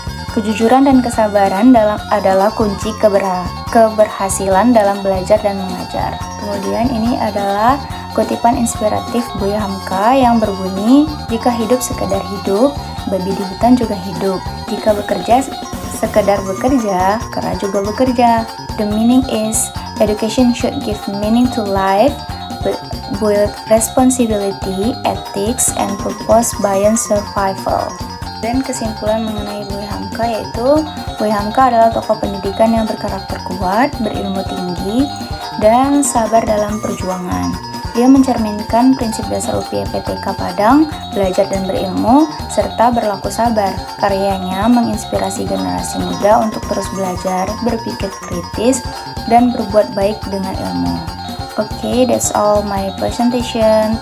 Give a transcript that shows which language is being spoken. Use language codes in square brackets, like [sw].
[id] Kejujuran dan kesabaran adalah kunci keberhasilan dalam belajar dan mengajar. Kemudian ini adalah kutipan inspiratif Buya Hamka yang berbunyi, jika hidup sekedar hidup, babi di hutan juga hidup. Jika bekerja sekedar bekerja, kera juga bekerja. [en] The meaning is, education should give meaning to life, build responsibility, ethics, and purpose beyond survival. [id] Dan kesimpulan mengenai Buya Hamka Hamka, yaitu Boy Hamka adalah tokoh pendidikan yang berkarakter kuat, berilmu tinggi, dan sabar dalam perjuangan. Dia mencerminkan prinsip dasar UPYPTK Padang, belajar dan berilmu, serta berlaku sabar. Karyanya menginspirasi generasi muda untuk terus belajar, berpikir kritis, dan berbuat baik dengan ilmu. [en] Okay, that's all my presentation.